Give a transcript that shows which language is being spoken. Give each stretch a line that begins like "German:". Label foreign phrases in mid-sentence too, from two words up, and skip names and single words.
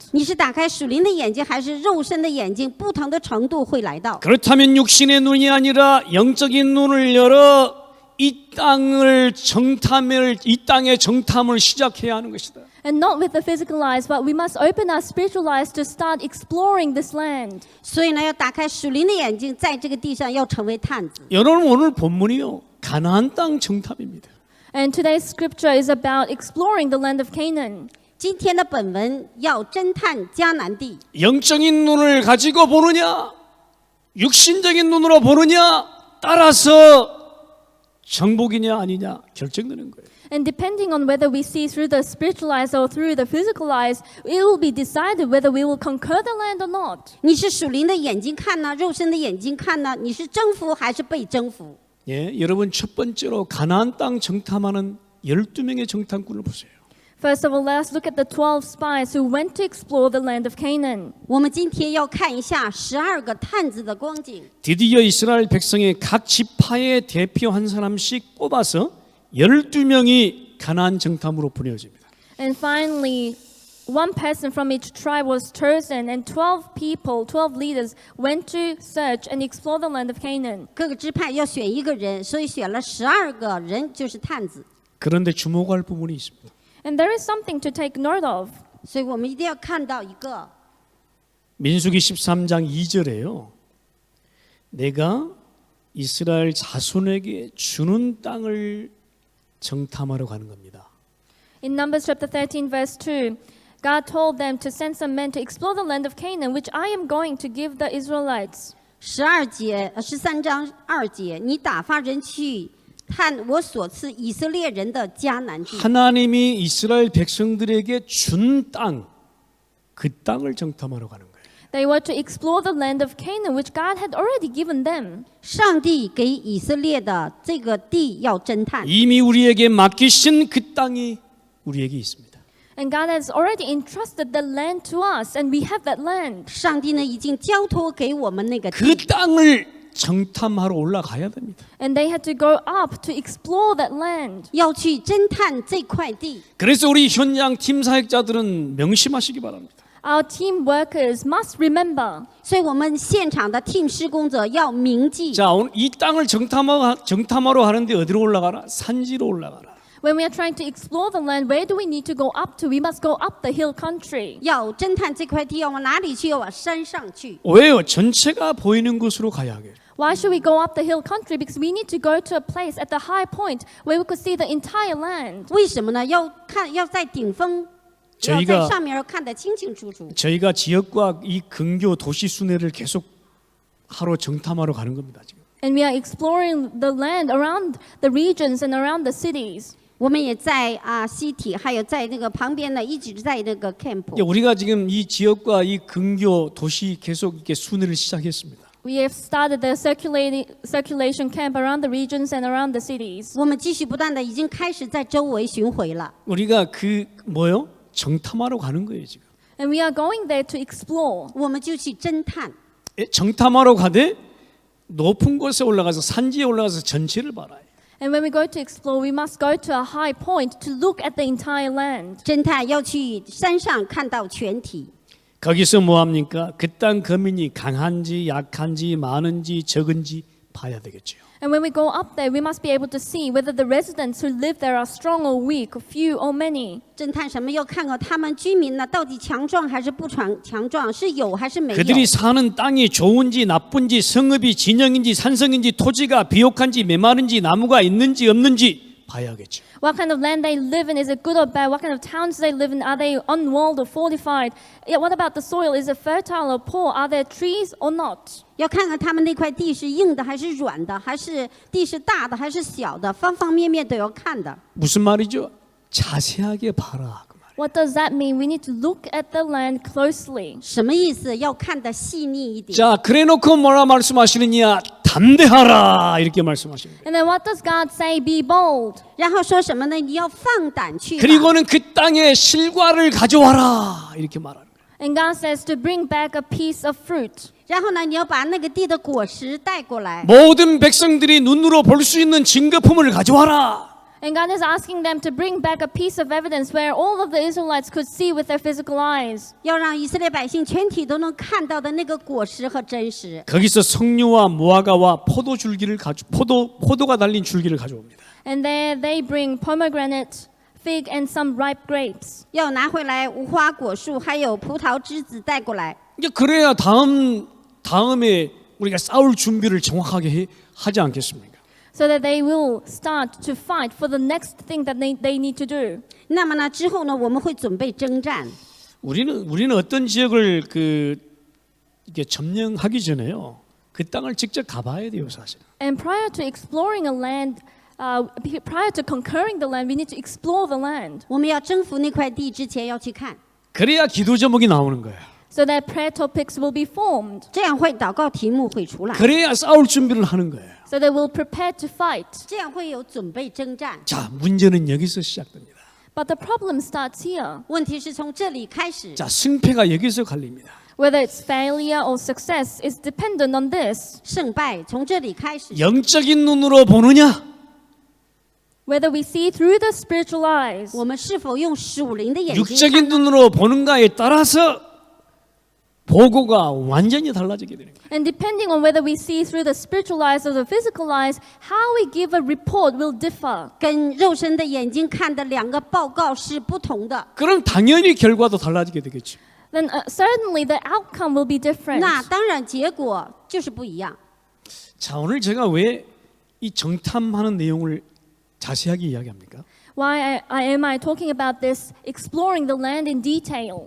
Chinese: 你是打开属灵的眼睛，还是肉身的眼睛？不同的程度会来到。
Korean: 그렇다면 육신의 눈이 아니라 영적인 눈을 열어 이 땅의 정탐을 시작해야 하는 것이다.
English: And not with the physical eyes, but we must open our spiritual eyes to start exploring this land.
Chinese: 所以呢，要打开属灵的眼睛，在这个地上要成为探子。
Korean: 여러분 오늘 본문이요 가나안 땅 정탐입니다.
English: And today's scripture is about exploring the land of Canaan.
Chinese: 今天的本文要侦探迦南地，
Korean: 영적인 눈을 가지고 보느냐 육신적인 눈으로 보느냐 따라서 정복이냐 아니냐 결정되는 거예요.
English: And depending on whether we see through the spiritual eyes or through the physical eyes, it will be decided whether we will conquer the land or not.
Chinese: 你是属灵的眼睛看呢，肉身的眼睛看呢？你是征服还是被征服？
Korean: 예, 여러분 첫 번째로 가나안 땅 정탐하는 12명의 정탐꾼을 보세요.
English: First of all, let us look at the 12 spies who went to explore the land of Canaan.
Chinese: 我们今天要看一下12个探子的光景。
Korean: 드디어 이스라엘 백성의 각 지파의 대표 한 사람씩 뽑아서 12명이 가나안 정탐으로 보내집니다.
English: And finally, one person from each tribe was chosen, and 12 people, 12 leaders, went to search and explore the land of Canaan.
Chinese: 各个支派要选一个人，所以选了12个人，就是探子。
Korean: 그런데 주목할 부분이 있습니다.
English: And there is something to take note of.
Chinese: 所以我们一定要看到一个
Korean: 민수기 13장 2절에요. 내가 이스라엘 자손에게 주는 땅을 정탐하러 가는 겁니다.
English: In Numbers chapter 13, verse 2, God told them to send some men to explore the land of Canaan, which I am going to give the Israelites.
Chinese: 13 章2节，你打发人去探我所赐以色列人的迦南地。
Korean: 하나님이 이스라엘 백성들에게 준 땅, 그 땅을 정탐하러 가는 거예요.
English: They were to explore the land of Canaan, which God had already given them.
Chinese: 上帝给以色列的这个地要侦探，
Korean: 이미 우리에게 맡기신 그 땅이 우리에게 있습니다.
English: And God has already entrusted the land to us, and we have that land.
Chinese: 上帝呢已经交托给我们那个
Korean: 그
Chinese: 地，
Korean: 땅을 정탐하러 올라가야 됩니다.
English: And they had to go up to explore that land.
Chinese: 要去侦探这块地。
Korean: 그래서 우리 현장 팀 사역자들은 명심하시기 바랍니다.
English: Our team workers must remember.
Chinese: 所以我们现场的 team 施工者要铭记，
Korean: 자, 오늘 이 땅을 정탐하러 하는데 어디로 올라가라? 산지로 올라가라.
English: When we are trying to explore the land, where do we need to go up to? We must go up the hill country.
Chinese: 要侦探这块地要往哪里去？要往山上去。
Korean: 왜요? 전체가 보이는 곳으로 가야 하게.
English: Why should we go up the hill country? Because we need to go to a place at the high point where we could see the entire land.
Chinese: 为什么呢？要在顶峰，要
Korean: 저희가
Chinese: 在上面要看得清清楚楚。
Korean: 저희가 지역과 이 근교 도시 순회를 계속 하러 정탐하러 가는 겁니다. 지금.
English: And we are exploring the land around the regions and around the cities.
Chinese: 我们也在西体，还有在那个旁边呢，一直在那个 camp。
Korean: 우리가 지금 이 지역과 이 근교 도시 계속 이렇게 순회를 시작했습니다.
English: We have started the circulation camp around the regions and around the cities.
Chinese: 我们继续不断的已经开始在周围巡回了。
Korean: 우리가 그 뭐요? 정탐하러 가는 거예요 지금.
English: And we are going there to explore.
Chinese: 我们就去侦探。
Korean: 정탐하러 가되 높은 곳에 올라가서 산지에 올라가서 전체를 봐라.
English: And when we go to explore, we must go to a high point to look at the entire land.
Chinese: 侦探要去山上看到全体。
Korean: 거기서 뭐 합니까? 그 땅 거민이 강한지 약한지 많은지 적은지 봐야 되겠죠.
English: And when we go up there, we must be able to see whether the residents who live there are strong or weak, or few or many.
Chinese: 侦探什么要看看他们居民呢，到底强壮还是不强壮，是有还是没有。
Korean: 그들이 사는 땅이 좋은지 나쁜지 성읍이 진영인지 산성인지 토지가 비옥한지 메마른지 나무가 있는지 없는지 봐야겠죠.
English: What kind of land they live in, is it good or bad? What kind of towns they live in, are they unwalled or fortified? Yeah, what about the soil, is it fertile or poor? Are there trees or not?
Chinese: 要看看他们那块地是硬的还是软的，还是地是大的还是小的，方方面面都要看的。
Korean: 무슨 말이죠? 자세하게 봐라 그 말이에요.
English: What does that mean? We need to look at the land closely.
Chinese: 什么意思？要看得细腻一点。
Korean: 자, 그래놓고 뭐라 말씀하시느냐? 담대하라 이렇게 말씀하시는 거예요.
English: And then what does God say? Be bold.
Chinese: 然后说什么呢？你要放胆去吧。
Korean: 그리고는 그 땅의 실과를 가져와라 이렇게 말하는 거예요.
English: And God says to bring back a piece of fruit.
Chinese: 然后呢，你要把那个地的果实带过来。
Korean: 모든 백성들이 눈으로 볼 수 있는 증거품을 가져와라.
English: And God is asking them to bring back a piece of evidence where all of the Israelites could see with their physical eyes.
Chinese: 要让以色列百姓全体都能看到的那个果实和真实。
Korean: 거기서 석류와 무화과와 포도가 달린 줄기를 가져옵니다.
English: And there they bring pomegranate, fig, and some ripe grapes.
Chinese: 要拿回来无花果树，还有葡萄枝子带过来。
Korean: 이제 그래야 다음에 우리가 싸울 준비를 정확하게 하지 않겠습니까?
English: So that they will start to fight for the next thing that they need to do.
Chinese: 那么呢，之后呢，我们会准备征战。
Korean: 우리는 어떤 지역을 이게 점령하기 전에요. 그 땅을 직접 가봐야 돼요, 사실.
English: And prior to exploring a land, prior to conquering the land, we need to explore the land.
Chinese: 我们要征服那块地之前要去看，
Korean: 그래야 기도 제목이 나오는 거예요.
English: So that prayer topics will be formed.
Chinese: 这样会祷告题目会出来，
Korean: 그래야 싸울 준비를 하는 거예요.
English: So they will prepare to fight.
Chinese: 这样会有准备征战。
Korean: 자, 문제는 여기서 시작됩니다.
English: But the problem starts here.
Chinese: 问题是从这里开始，
Korean: 자, 승패가 여기서 갈립니다.
English: Whether it's failure or success is dependent on this.
Chinese: 胜败从这里开始。
Korean: 영적인 눈으로 보느냐?
English: Whether we see through the spiritual eyes
Chinese: 我们是否用属灵的眼睛
Korean: 육적인
Chinese: 看？
Korean: 눈으로 보는가에 따라서 보고가 완전히 달라지게 되는 거예요.
English: and depending on whether we see through the spiritual eyes or the physical eyes, how we give a report will differ.
Chinese: 跟肉身的眼睛看的两个报告是不同的。
Korean: 그럼 당연히 결과도 달라지게 되겠죠.
English: Then certainly the outcome will be different.
Chinese: 那当然结果就是不一样。
Korean: 자, 오늘 제가 왜 이 정탐하는 내용을 자세하게 이야기합니까?
English: Why am I talking about this, exploring the land in detail?